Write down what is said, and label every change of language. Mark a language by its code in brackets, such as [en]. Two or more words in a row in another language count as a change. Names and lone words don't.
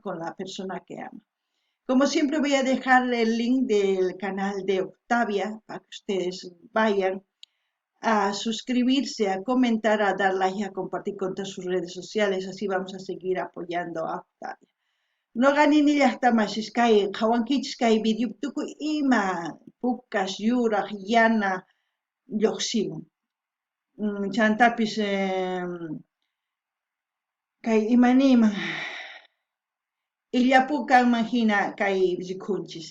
[es] Con la persona que ama. Como siempre voy a dejar el link del canal de Octavia para que ustedes vayan a suscribirse, a comentar, a dar like y a compartir con todas sus redes sociales. Así vamos a seguir apoyando a Octavia. [qu] No ganin llaqtamashish kay qhawankichis kay videotuku ima pukas yuraq yana lluqsimun. Chantapis kay imaniyman illapukanman hina kay rikunchis.